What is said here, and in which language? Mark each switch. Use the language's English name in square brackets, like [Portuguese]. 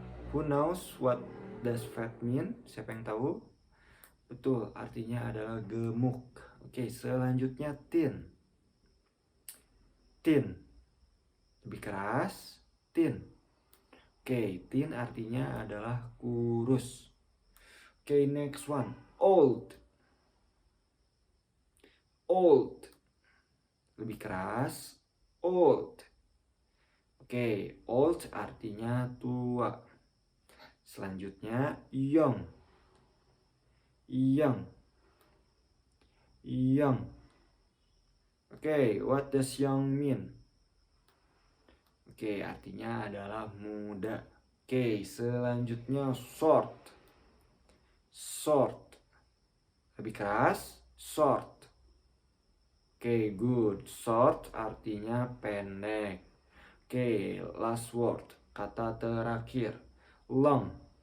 [English] Who knows what does fat mean? [Indonesian] Siapa yang tahu? Betul, artinya adalah gemuk. Oke, selanjutnya thin. Thin. Lebih keras. Thin. Oke, thin artinya adalah kurus. [English] Oke, next one. Old. [Indonesian] Old. Lebih keras. Old. Oke, old artinya tua. Selanjutnya, young. Young. Young. [English] Oke, what does young mean? [Indonesian] Oke, artinya adalah muda. Oke, selanjutnya short. Short. Lebih keras, short. Oke, good. Short artinya pendek. Oke, [English] last word, [Indonesian] kata terakhir, long.